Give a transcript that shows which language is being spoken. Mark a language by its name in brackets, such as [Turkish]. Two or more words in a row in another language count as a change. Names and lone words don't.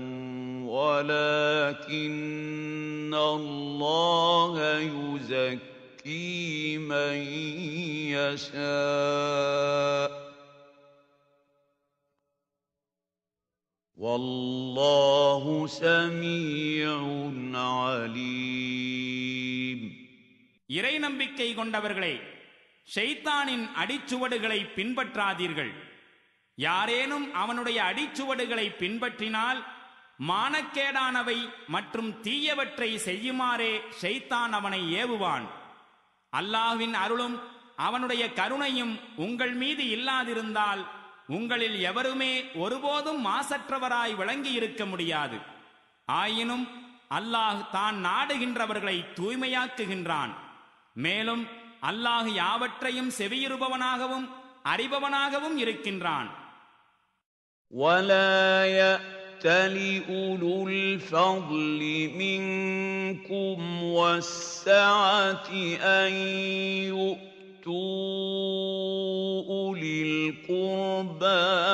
[Arabic] ولكن الله يزكي من يشاء والله سميع عليم. [Tamil] இறை நம்பிக்கை கொண்டவர்களே, ஷைத்தானின் அடிச்சுவடுகளை பின்பற்றாதீர்கள். யாரேனும் அவனுடைய அடிச்சுவடுகளை பின்பற்றினால் மானக்கேடானவை மற்றும் தீயவற்றை செய்யுமாறே ஷைத்தான் அவனை ஏவுவான். அல்லாஹ்வின் அருளும் அவனுடைய கருணையும் உங்கள் மீது இல்லாதிருந்தால் உங்களில் எவருமே ஒருபோதும் மாசற்றவராய் விளங்கி இருக்க முடியாது. ஆயினும் அல்லாஹ் தான் நாடுகின்றவர்களை தூய்மையாக்குகின்றான். மேலும் அல்லாஹ் யாவற்றையும் செவியுறுபவனாகவும் அறிபவனாகவும் இருக்கின்றான். [Arabic] وَلَا يَأْتَلِ أُولُو الْفَضْلِ مِنكُمْ وَالسَّعَةِ أَن يُؤْتُوا أُولِي الْقُرْبَى